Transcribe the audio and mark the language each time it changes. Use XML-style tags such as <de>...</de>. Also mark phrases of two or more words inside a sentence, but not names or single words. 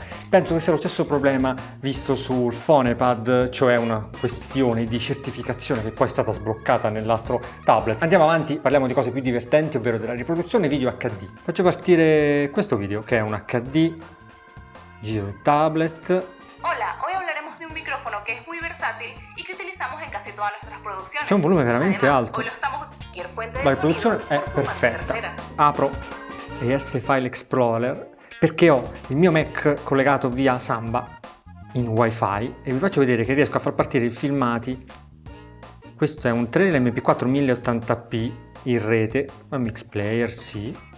<it>Penso che sia lo stesso problema visto sul PhonePad, cioè una questione di certificazione che poi è stata sbloccata nell'altro tablet. Andiamo avanti, parliamo di cose più divertenti, ovvero della riproduzione video HD. Faccio partire questo video che è un HD, giro il tablet.</it> <es>Hola, hoy hablaremos de un micrófono que es muy versátil y que utilizamos en casi todas nuestras producciones.</es> <it>C'è un volume veramente</it> <es>Además,</es> <it>alto.</it> <es>hoy lo estamos cualquier fuente de</es> <it>La</it> <es>sonido</es> <it>riproduzione è</it> <es>o su parte</es> <it>perfetta.</it> <es>trasera.</es> <it>Apro ES File Explorer perché ho il mio Mac collegato via Samba in Wi-Fi e vi faccio vedere che riesco a far partire i filmati. Questo è un trailer MP4 1080p in rete, un mix player, sì.</it>